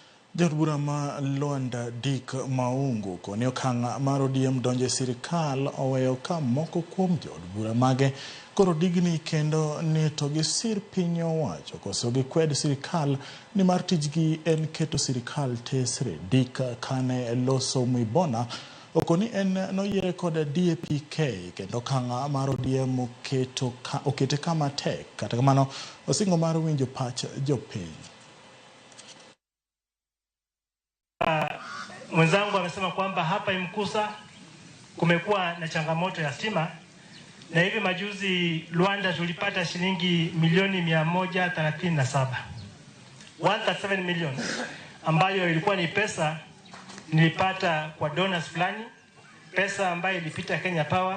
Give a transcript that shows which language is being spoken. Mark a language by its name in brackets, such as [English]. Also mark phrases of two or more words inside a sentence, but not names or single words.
[Luo (Kenya and Tanzania)] Jarbura ma Luanda Dick Maungu koni okang' mar ODM donjo e sirkal oweyo ka moko kuom jodbura mage koro digni kendo ni to gisir piny owacho koso gikwed sirkal ni mar tijgi en keto sirkal tesre. Dick kane loso Mwibona okoni en noyiere kod DAP-K kendo okang' mar ODM okete kama tek, kata kamano osingo mar winjo pach jopiny. [Swahili] Mwenzangu amesema kwamba hapa Imkusa kumekuwa na changamoto ya stima, na hivi majuzi Luanda tulipata shilingi milioni 137 million, ambayo ilikuwa ni pesa nilipata kwa donors fulani, pesa ambayo ilipita Kenya Power.